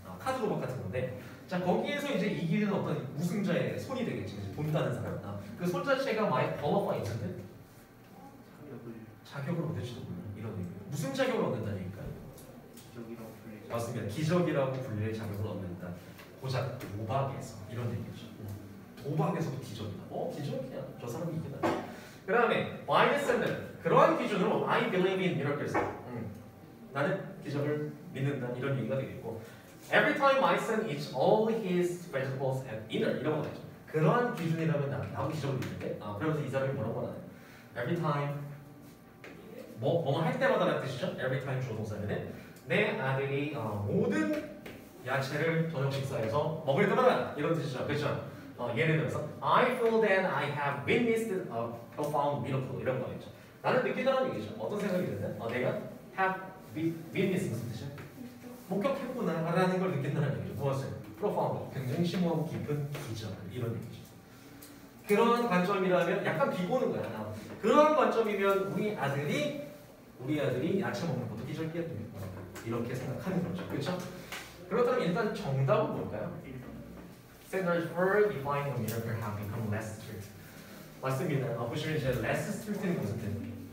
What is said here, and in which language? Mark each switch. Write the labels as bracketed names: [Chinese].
[Korean] 카드 도박 같은 건데, 자 거기에서 이제 이기는 어떤 우승자의 손이 되겠지. 이제 돈 따는 사람. 그 손 자체가 많이 qualify 있는데 자격을 얻을지도 몰라. 이런 얘기. 무슨 자격을 얻는다는 얘기일까요? 기적이라고 불리죠. 맞습니다. 기적이라고 불릴 자격을 얻는다. 고작 도박에서 이런 얘기죠. 도박에서도 기적이다. 기적이야. 저 사람이 이기다. 그 다음에 [English] by the standard. [Korean] 그러한 기준으로 [English] I believe in miracles. [Korean] 나는 기적을 믿는다. 이런 얘기가 되겠고 [English] every time my son eats all his vegetables at dinner [Korean] 이런 거 나죠. 그러한 기준이라면 나도 기적을 믿는데 그러면서 이 사람이 뭐라고 하나요? every time 뭐뭐 할 때마다라는 뜻이죠. every time 조동사면은 내 아들이 모든 야채를 저녁 식사에서 먹을 때마다 이런 뜻이죠. 그렇죠? 예를 들어서 [English] I feel that I have witnessed a profound miracle [Korean] 이런 거겠죠. 나는 느끼다라는 얘기죠. 어떤 생각이 드는데 내가 have witnessed 무슨 뜻이야? 목격했구나라는 걸 느낀다는 얘기죠. 무엇을? profound 굉장히 심오하고 깊은 기적 이런 얘기죠. 그런 관점이라면 약간 비보는 거야. 그런 관점이면 우리 아들이 야채 먹는 것도 기적이야. 이렇게 생각하는 거죠. 그렇죠? 그렇다면 일단 정답은 뭘까요? [English] Standards for defining a miracle have become less strict. [Korean] 맞습니다. 보시면 이제 less strict는 무슨 뜻이에요?